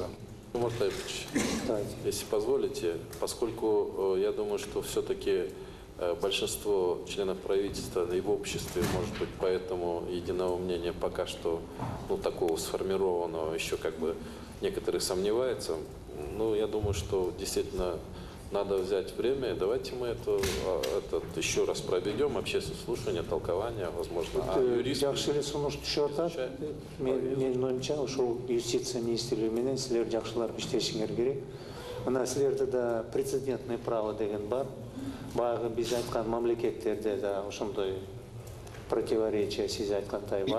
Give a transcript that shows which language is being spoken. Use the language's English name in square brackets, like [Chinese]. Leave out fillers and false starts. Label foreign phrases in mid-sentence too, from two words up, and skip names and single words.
[Russian] Жомарт Кайыпович, если позволите, поскольку я думаю, что все-таки большинство членов правительства и в обществе, может быть, поэтому единого мнения пока что, такого сформированного, еще как бы некоторые сомневаются. Я думаю, что действительно надо взять время. Давайте мы это еще раз проведем, общественное слушание, толкование, возможно. [Kyrgyz] Жакшы эле сунуш түшүп атат. Менин оюмча, ошол юстиция министрлиги менен силер жакшылап иштешиңер керек. Мына силерде да [Russian] прецедентное право [Kyrgyz] деген бар. Баягы биз айткан мамлекеттерде да ошондой противоречие сиз айткандай бар.